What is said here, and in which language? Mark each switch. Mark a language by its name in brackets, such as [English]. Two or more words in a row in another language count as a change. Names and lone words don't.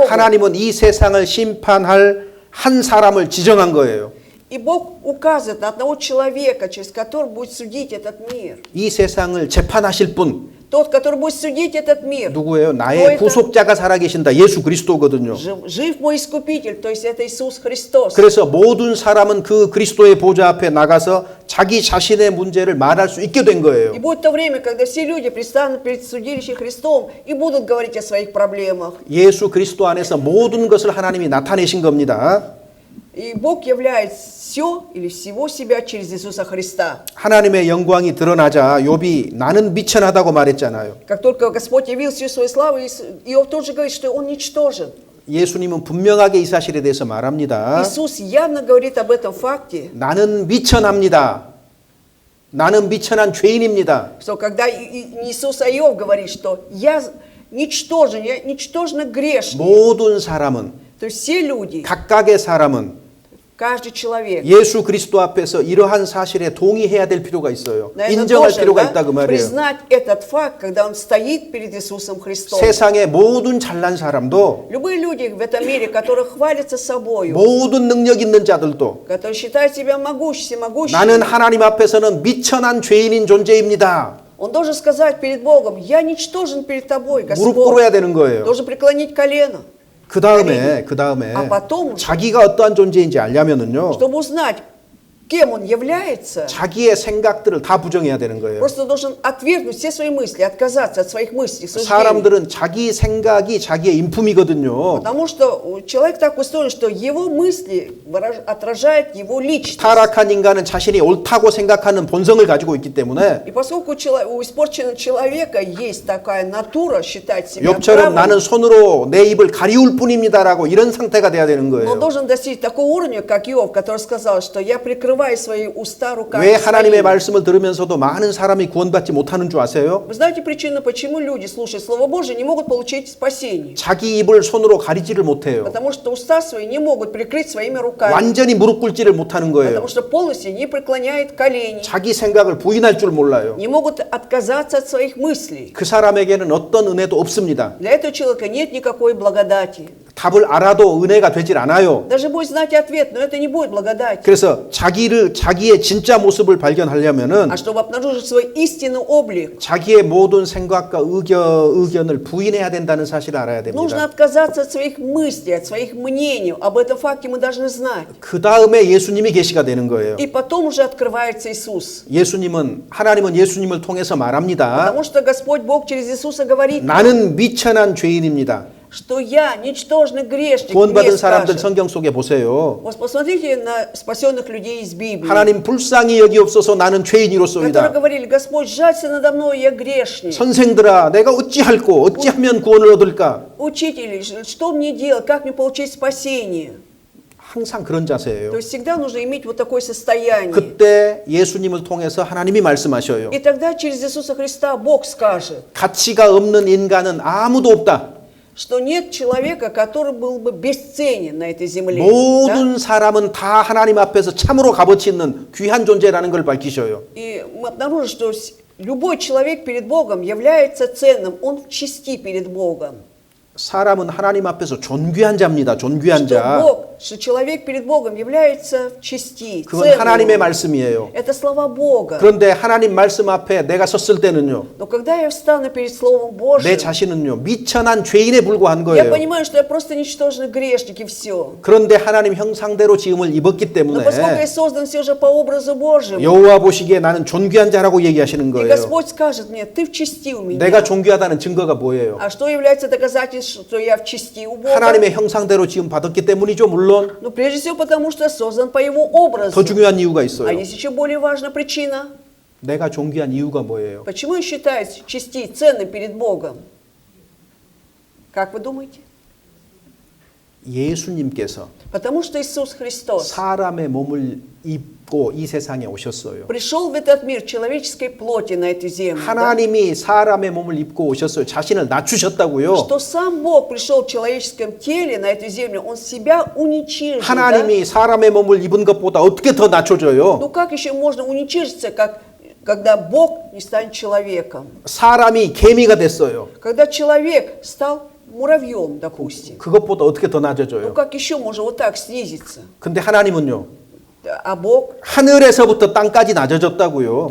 [Korean] 하나님은 이 세상을 심판할 한 사람을 지정한 거예요. [Russian] И Бог указывает на одного человека, через которого будет судить этот мир. [Korean] 이 세상을 재판하실 분 [Russian] Тот, который будет судить этот мир. [Korean] 누구예요? [Russian] Кто [Korean] 나의 [Russian] это? [Korean] 구속자가 살아계신다. 예수 그리스도거든요. [Russian] Жив мой Искупитель, то есть это Иисус Христос. [Korean] 그래서 모든 사람은 그 그리스도의 보좌 앞에 나가서 자기 자신의 문제를 말할 수 있게 된 [Russian] И [Korean] 거예요. [Russian] будет то время, когда все люди предстанут перед судилищем Христом и будут говорить о своих проблемах. [Korean] 예수 그리스도 안에서 모든 것을 하나님이 나타내신 겁니다. [Russian] И Бог являет все или всего себя через Иисуса Христа. [Korean] 하나님의 영광이 드러나자 욥이 나는 미천하다고 말했잖아요. [Russian] Как только Господь явил всю свою славу, Иов тоже говорит, что он ничтожен. [Korean] 예수님은 분명하게 이 사실에 대해서 말합니다. [Russian] Иисус явно говорит об этом факте, [Korean] 나는 미천합니다. 나는 미천한 죄인입니다. [Russian] что когда не Иисус, а Иов говорит, что я ничтожен, я ничтожно грешный. [Korean] 모든 사람은 [Russian] То есть все люди, [Korean] 각각의 사람은 [Russian] каждый человек, [Korean] 예수 그리스도 앞에서 이러한 사실에 동의해야 될 필요가 있어요. [Russian] наверное, [Korean] 인정할 [Russian] должен, [Korean] 필요가 [Russian] да, [Korean] 있다 그 말이에요. [Russian] признать этот факт, когда он стоит перед Иисусом Христом. [Korean] 세상의 모든 잘난 사람도 [Russian] Любые люди в этом мире, которые хвалятся собою, [Korean] 모든 능력 있는 자들도 [Russian] которые считают себя всемогущим, [Korean] 나는 하나님 앞에서는 미천한 죄인인 존재입니다. [Russian] он должен сказать перед Богом, я ничтожен перед тобой, [Korean] 무릎 [Russian] Господь. [Korean] 꿇어야 되는 거예요. [Russian] Должен преклонить колено, [Korean] 그 다음에 아, [Russian] потом уже. [Korean] 자기가 어떠한 존재인지 알려면은요. [Russian] чтобы узнать, кем он является. [Korean] 자기의 생각들을 다 부정해야 되는 거예요. [Russian] Просто должен отвергнуть все свои мысли, отказаться от своих мыслей, суждений. [Korean] 사람들은 자기 생각이 자기의 인품이거든요. [Russian] Потому что человек так устроен, что его мысли отражают его личность. [Korean] 타락한 인간은 자신이 옳다고 생각하는 본성을 가지고 있기 때문에 [Russian] И поскольку у испорченного человека есть такая натура считать себя [Korean] 욥처럼 [Russian] правым, [Korean] 나는 손으로 내 입을 가리울 뿐입니다라고 이런 상태가 돼야 되는 [Russian] но он [Korean] 거예요. [Russian] должен достичь такого уровня, как Иов, который сказал, что я прикрываю свои уста руками [Korean] 왜 하나님의 [Russian] своими. [Korean] 말씀을 들으면서도 많은 사람이 구원받지 못하는 줄 아세요? [Russian] Вы знаете причину, почему люди, слушая Слово Божие, не могут получить спасение? [Korean] 자기 입을 손으로 가리지를 못해요. [Russian] Потому что уста свои не могут прикрыть своими руками. [Korean] 완전히 무릎 꿇지를 못하는 거예요. [Russian] Потому что полностью не преклоняет колени. [Korean] 자기 생각을 부인할 줄 몰라요. [Russian] Не могут отказаться от своих мыслей. [Korean] 그 사람에게는 어떤 은혜도 없습니다. [Russian] Для этого человека нет никакой благодати. [Korean] 답을 알아도 은혜가 되질 않아요. [Russian] Даже будет знать ответ, но это не будет благодать. [Korean] 그래서 자기의 진짜 모습을 발견하려면은 [Russian] А чтобы обнаружить свой истинный облик, [Korean] 자기의 모든 생각과 의견을 부인해야 된다는 사실을 알아야 [Russian] нужно [Korean] 됩니다. [Russian] отказаться от своих мыслей, от своих мнений. Об этом факте мы должны знать. [Korean] 그 다음에 예수님이 계시가 되는 거예요. [Russian] И потом уже открывается Иисус. [Korean] 하나님은 예수님을 통해서 말합니다. [Russian] Потому что Господь Бог через Иисуса говорит, [Korean] 나는 미천한 죄인입니다. [Russian] что я ничтожный грешник. [Korean] 구원받은 [Russian] Мне [Korean] 사람들 [Russian] скажет. [Korean] 성경 속에 보세요. [Russian] Вот посмотрите на спасенных людей из Библии, [Korean] 하나님 불쌍히 여기옵소서 나는 [Russian] которые [Korean] 죄인이로소이다. [Russian] говорили: Господь, жалься надо мной, я грешник. [Korean] 선생들아 내가 어찌할꼬 어찌하면 구원을 얻을까? [Russian] Учители, что мне делать, как мне получить спасение? [Korean] 항상 그런 자세예요. [Russian] То есть всегда нужно иметь вот такое состояние. [Korean] 그때 예수님을 통해서 하나님이 말씀하셔요. [Russian] И тогда через Иисуса Христа Бог скажет, [Korean] 가치가 없는 인간은 아무도 없다. [Russian] что нет человека, который был бы бесценен на этой земле. Да? [Korean] 모든 사람은 다 하나님 앞에서 참으로 값어치 있는 귀한 존재라는 걸 밝히셔요. [Russian] И мы обнаружим, что любой человек перед Богом является ценным, он в чести перед Богом. [Korean] 사람은 하나님 앞에서 존귀한 자입니다. 존귀한 자. [Russian] Что человек перед Богом является в чести, [Korean] 그건 [Russian] ценным. [Korean] 하나님의 말씀이에요. [Russian] Это слова Бога. [Korean] 그런데 하나님 말씀 앞에 내가 섰을 때는요. [Russian] Но когда я встану перед Словом [Korean] 내 [Russian] Божьим, [Korean] 자신은요. 미천한 죄인에 불과한 [Russian] я [Korean] 거예요. [Russian] понимаю, что я просто ничтожный грешник и все. [Korean] 그런데 하나님 형상대로 지음을 입었기 [Russian] Но [Korean] 때문에 [Russian] поскольку я создан все же по образу Божьему, [Korean] 여호와 보시기에 나는 존귀한 자라고 얘기하시는 [Russian] и [Korean] 거예요. [Russian] Господь скажет мне: ты в чести у меня. [Korean] 내가 존귀하다는 증거가 뭐예요? [Russian] А что является доказательством, что я в чести у Бога? [Korean] 하나님의 형상대로 지음 받았기 때문이죠. 물론 [Russian] Ну, прежде всего, потому что я создан по Его образу. [Korean] 더 중요한 이유가 [Russian] А [Korean] 있어요. [Russian] есть еще более важная причина. [Korean] 내가 존귀한 이유가 뭐예요? [Russian] Почему я считаюсь в чести ценным перед Богом? Как вы думаете? [Korean] 예수님께서 [Russian] Потому что Иисус Христос [Korean] 사람의 몸을 입고 이 세상에 오셨어요. [Russian] пришел в этот мир человеческой плоти на эту землю. Да? [Korean] 하나님이 사람의 몸을 입고 오셨어요. 자신을 낮추셨다고요. [Russian] Что сам Бог пришел в человеческом теле на эту землю, Он себя уничижил. Да? [Korean] 하나님이 사람의 몸을 입은 것보다 어떻게 더 낮춰져요? [Russian] Ну как еще можно уничижиться, когда Бог не станет человеком? [Korean] 사람이 개미가 됐어요. [Russian] Когда человек стал муравьем, допустим. [Korean] 그것보다 어떻게 더 [Russian] Ну [Korean] 낮아져요? [Russian] как еще можно вот так снизиться? [Korean] 근데 하나님은요. [Russian] А Бог? [Korean] 하늘에서부터 땅까지 낮아졌다고요.